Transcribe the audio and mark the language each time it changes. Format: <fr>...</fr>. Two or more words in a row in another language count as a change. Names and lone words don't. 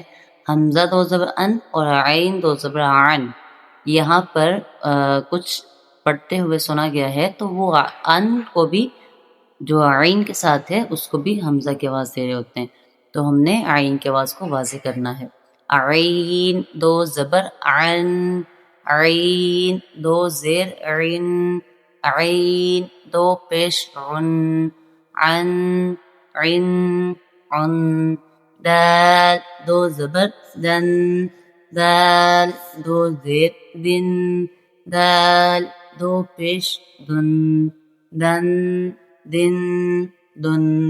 <ur>حمزہ دو زبر ان اور عین دو زبر عن. یہاں پر کچھ پڑھتے ہوئے سنا گیا ہے تو وہ ان کو بھی جو عین کے ساتھ ہے اس کو بھی حمزہ کی آواز دے رہے ہوتے ہیں، تو ہم نے عین کی آواز کو واضح کرنا ہے. عین دو زبر عن، عین دو زیر عن، عین دو پیش عن، عن عن عن. دال دو زبر دن، دال دو زیر دن، دال دو پیش دن، دن دن دن.</ur>